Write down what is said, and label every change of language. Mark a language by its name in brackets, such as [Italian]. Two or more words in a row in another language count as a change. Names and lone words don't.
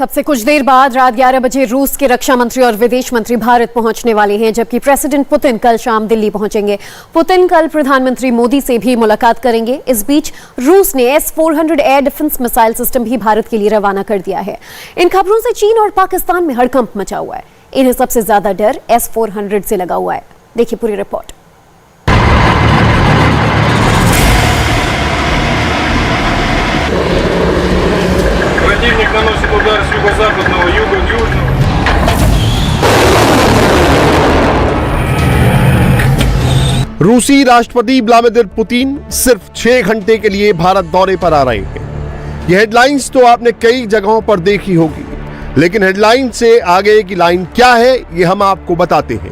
[Hindi] अब से कुछ देर बाद रात 11 बजे रूस के रक्षा मंत्री और विदेश मंत्री भारत पहुंचने वाले हैं, जबकि प्रेसिडेंट पुतिन कल शाम दिल्ली पहुंचेंगे। पुतिन कल प्रधानमंत्री मोदी से भी मुलाकात करेंगे। इस बीच रूस ने S-400 [English] air defense missile system [Hindi] भी भारत के लिए रवाना कर दिया है। इन खबरों से चीन और पाकिस्तान में हड़कंप मचा हुआ है। इन्हें सबसे ज्यादा डर S-400 से लगा हुआ है। देखिए पूरी रिपोर्ट। [Russian] Противник наносит удар с юго-западного, юга, южного. [Hindi] रूसी राष्ट्रपति व्लादिमीर पुतिन सिर्फ 6 घंटे के लिए भारत दौरे पर आ रहे हैं। यह हेडलाइंस तो आपने कई जगहों पर देखी होगी, लेकिन हेडलाइन से आगे की लाइन क्या है ये हम आपको बताते हैं।